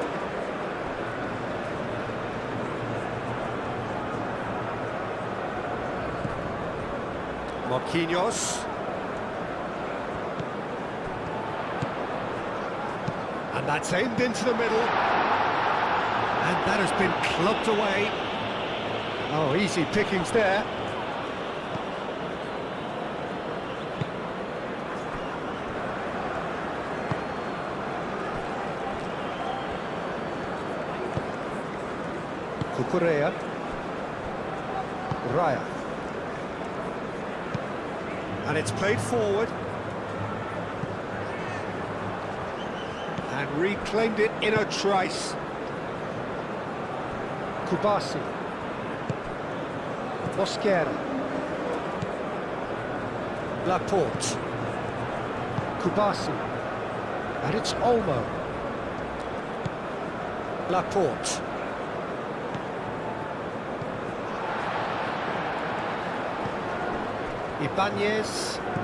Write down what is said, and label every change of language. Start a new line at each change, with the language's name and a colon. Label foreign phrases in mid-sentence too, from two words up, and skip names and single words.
English: Marquinhos. And that's aimed into the middle. And that has been clubbed away. Oh, easy pickings there. Cucurella. Raya. And it's played forward. And reclaimed it in a trice. Kubasi. Mosquera. Laporte. Kubasi. And it's Olmo. Laporte. Ibanez.